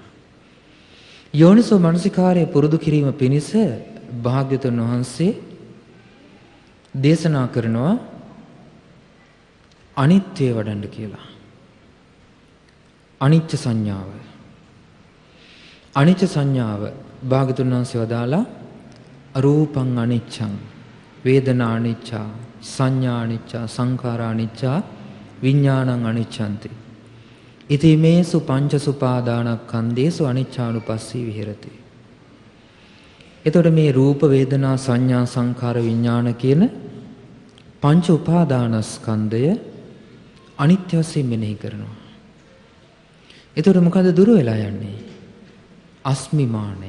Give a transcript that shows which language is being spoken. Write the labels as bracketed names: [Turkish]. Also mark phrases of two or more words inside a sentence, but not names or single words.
[Sinhala] යෝනිසෝ මනසිකාරය පුරුදු කිරීම පිණිස භාග්‍යවතුන් වහන්සේ දේශනා කරනවා අනිත්‍ය වඩන්න කියලා. අනිච්ච සංඥාව. අනිච්ච සංඥාව භාග්‍යවතුන් වහන්සේ වදාලා [Pali] රූපං අනිච්ඡං වේදනා අනිච්චා සංඥා අනිච්චා සංඛාරා අනිච්චා විඥානං අනිච්ඡන්ති. ඉති මේසු පංච සුපාදානස්කන්ධේසු අනිච්චානුපස්සී විහෙරති. [Sinhala] එතකොට මේ රූප වේදනා සංඥා සංඛාර විඥාන කියන පංච උපාදානස්කන්ධය අනිත්‍ය වශයෙන් මෙනෙහි කරනවා. එතකොට මොකද දුර වෙලා යන්නේ? අස්මිමානය.